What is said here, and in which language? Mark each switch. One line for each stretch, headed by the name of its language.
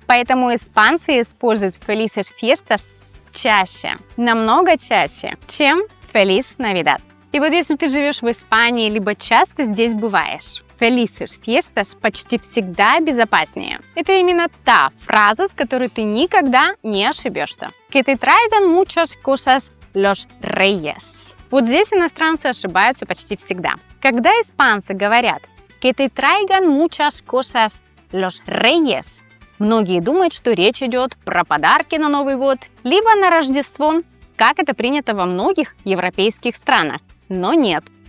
Russian: Поэтому испанцы используют
Spanish: «Felices fiestas»
Russian: чаще, намного чаще, чем
Spanish: «Feliz Navidad».
Russian: И вот если ты живешь в Испании, либо часто здесь бываешь,
Spanish: Felices fiestas
Russian: почти всегда безопаснее. Это именно та фраза, с которой ты никогда не ошибешься.
Spanish: Que te traigan muchas cosas los reyes.
Russian: Вот здесь иностранцы ошибаются почти всегда. Когда испанцы говорят
Spanish: que te traigan muchas cosas los reyes,
Russian: многие думают, что речь идет про подарки на Новый год, либо на Рождество, как это принято во многих европейских странах. Но нет.